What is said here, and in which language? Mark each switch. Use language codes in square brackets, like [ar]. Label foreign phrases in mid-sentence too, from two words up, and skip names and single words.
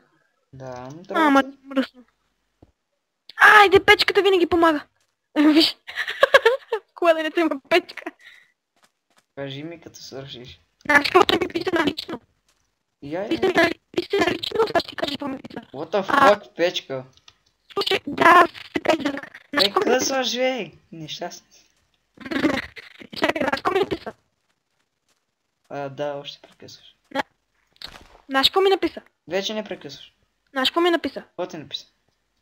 [bg] Да, но Ама, мръсно. Айде, печката винаги помага. Виж. В кладенето има печка. Кажи ми като свършиш. Значи, каквото ми писа налично. Писа налично, сега ще ти кажа какво ми писа. [en] What the fuck, [bg] печка? Слушай, да, така казах. Прекъсваш, бе! Нещастен. Чакай, знаеш какво ми написа? Да, още прекъсваш. Знаеш какво ми написа? Вече не прекъсваш. Знаеш какво ми написа? Какво ти написа?